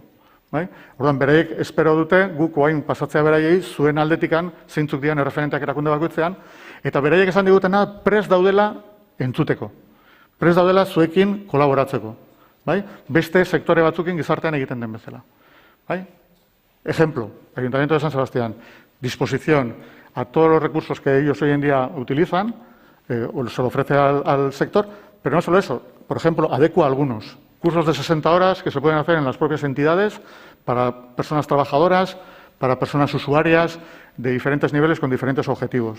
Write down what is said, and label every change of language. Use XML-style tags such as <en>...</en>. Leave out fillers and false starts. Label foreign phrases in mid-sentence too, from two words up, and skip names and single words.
<eu>Orduan, bereik espero dute, guk oain pasatzea beraiei, zuen aldetikan, zeintzuk dian erreferenteak erakunde bakoitzean, eta beraiek esan digutena prest daudela entzuteko. Prest daudela zuekin kolaboratzeko. Beste sektore batzukin gizartean egiten den bezala.</eu> <es>Ejemplo, Ayuntamiento de San Sebastián, disposición a todos los recursos que ellos hoy en día utilizan, o se lo ofrece al sector, pero no solo eso, por ejemplo, adecua algunos. Cursos de 60 horas que se pueden hacer en las propias entidades para personas trabajadoras, para personas usuarias de diferentes niveles con diferentes objetivos.</es>